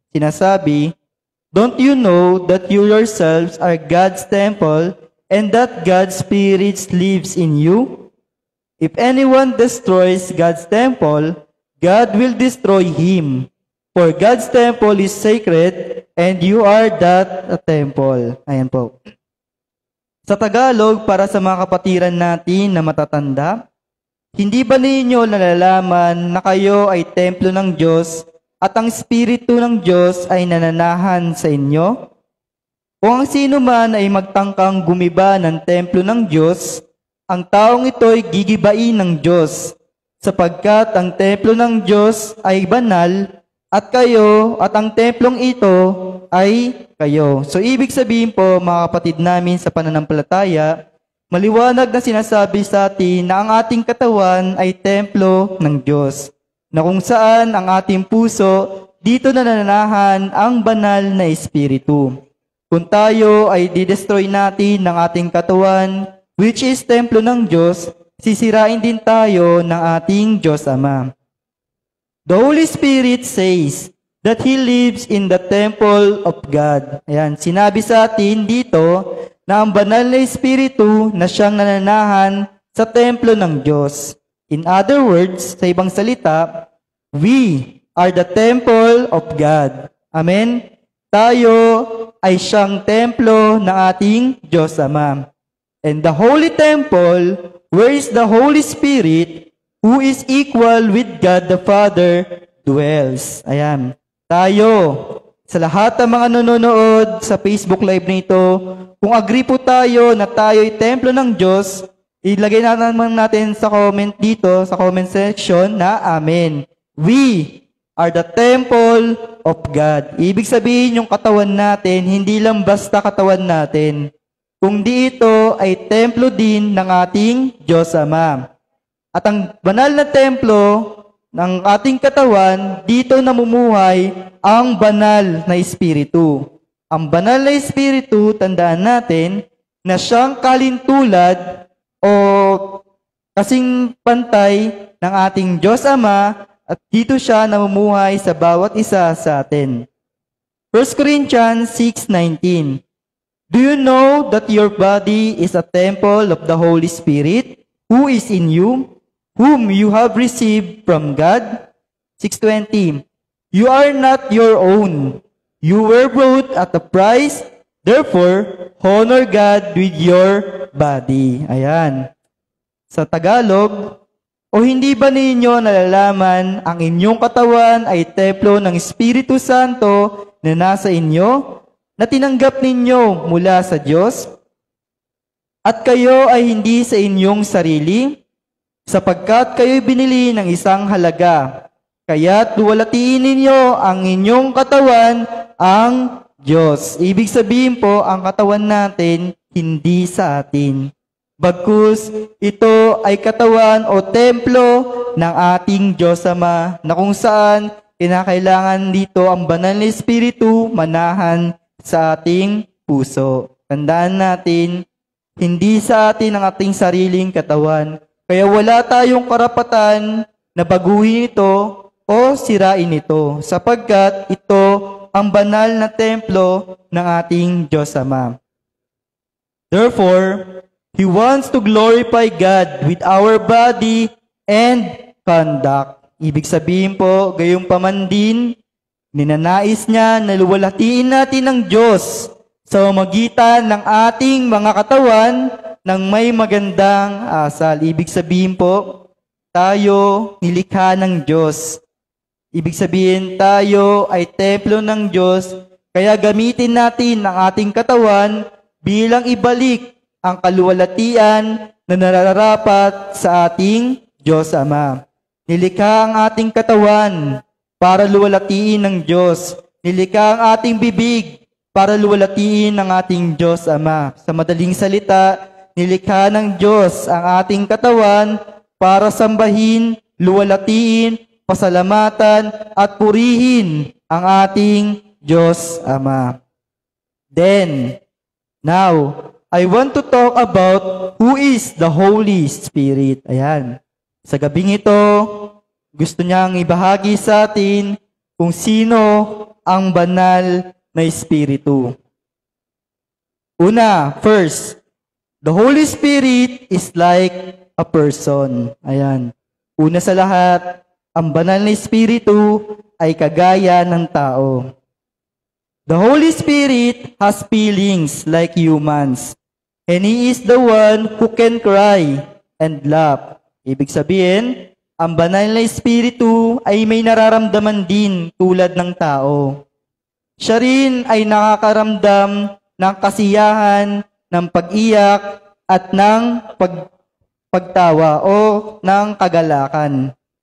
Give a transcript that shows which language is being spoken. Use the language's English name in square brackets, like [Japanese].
[Filipino] Sinasabi, [English] "Don't you know that you yourselves are God's temple and that God's Spirit lives in you? If anyone destroys God's temple, God will destroy him. For God's temple is sacred and you are that temple." [Filipino] Ayan po. Sa Tagalog, para sa mga kapatiran natin na matatanda, hindi ba ninyo nalalaman na kayo ay templo ng Diyos at ang Espiritu ng Diyos ay nananahan sa inyo? Kung ang sino man ay magtangkang gumiba ng templo ng Diyos, ang taong ito ay gigibain ng Diyos, sapagkat ang templo ng Diyos ay banal at kayo at ang templong ito ay kayo. So ibig sabihin po, mga kapatid namin sa pananampalataya, maliwanag na sinasabi sa atin na ang ating katawan ay templo ng Diyos, na kung saan ang ating puso, dito na nananahan ang Banal na Espiritu. Kung tayo ay didestroy natin ng ating katawan, [English] which is [Filipino] templo ng Diyos, sisirain din tayo ng ating Diyos Ama. [English] The Holy Spirit says that He lives in the temple of God. [Filipino] Ayan, sinabi sa atin dito na ang Banal na Espiritu na siyang nananahan sa templo ng Diyos. [English] In other words, [Filipino] sa ibang salita, [English] we are the temple of God. Amen? [Filipino] Tayo ay siyang templo ng ating Diyos Ama. [English] And the holy temple, where is the Holy Spirit, who is equal with God the Father, dwells. [Filipino] Ayan. Tayo, sa lahat ng mga nanonood sa Facebook Live nito, kung agree po tayo na tayo ay templo ng Diyos, ilagay naman natin sa comment dito, sa comment section na Amen. [English] We are the temple of God. [Filipino] Ibig sabihin yung katawan natin, hindi lang basta katawan natin, kundi ito ay templo din ng ating Diyos Ama. At ang banal na templo ng ating katawan, dito namumuhay ang Banal na Espiritu. Ang Banal na Espiritu, tandaan natin, na siyang kalintulad o kasing pantay ng ating Diyos Ama, at dito siya namumuhay sa bawat isa sa atin. [English] 1 Corinthians 6:19. Do you know that your body is a temple of the Holy Spirit, who is in you, whom you have received from God? 6:20. You are not your own. You were bought at a price. Therefore, honor God with your body. [Filipino] Ayan. Sa Tagalog, o hindi ba ninyo nalalaman ang inyong katawan ay templo ng Espiritu Santo na nasa inyo, na tinanggap ninyo mula sa Diyos? At kayo ay hindi sa inyong sarili, sapagkat kayo'y binili ng isang halaga. Kaya't luwalatiin ninyo ang inyong katawan ang Diyos. Ibig sabihin po, ang katawan natin hindi sa atin. Bagkus, ito ay katawan o templo ng ating Diyos Ama, na kung saan kinakailangan dito ang banal na Espiritu manahan sa ating puso. Tandaan natin, hindi sa atin ang ating sariling katawan. Kaya wala tayong karapatan na baguhin ito o sirain ito, sapagkat ito ang banal na templo ng ating Diyos Ama. [English] Therefore, He wants to glorify God with our body and conduct. [Filipino] Ibig sabihin po, gayong paman din, ninanais niya na luwalhatiin natin ng Diyos sa magitan ng ating mga katawan ng may magandang asal. Ibig sabihin po, tayo nilikha ng Diyos. Ibig sabihin, tayo ay templo ng Diyos, kaya gamitin natin ang ating katawan bilang ibalik ang kaluwalhatian na nararapat sa ating Diyos Ama. Nilikha ang ating katawan para luwalhatiin ng Diyos. Nilikha ang ating bibig para luwalhatiin ng ating Diyos Ama. Sa madaling salita, nilikha ng Diyos ang ating katawan para sambahin, luwalhatiin, pasalamatan at purihin ang ating Diyos Ama. [English] Then, now, I want to talk about who is the Holy Spirit. [Filipino] Ayan. Sa gabing ito, gusto niyang ibahagi sa atin kung sino ang banal na Espiritu. Una, [English] first, the Holy Spirit is like a person. [Filipino] Ayan. Una sa lahat, ang banal na Espiritu ay kagaya ng tao. [English] The Holy Spirit has feelings like humans, and He is the one who can cry and laugh. [Filipino] Ibig sabihin, ang banal na Espiritu ay may nararamdaman din tulad ng tao. Siya rin ay nakakaramdam ng kasiyahan, ng pag-iyak, at ng pagtawa o ng kagalakan.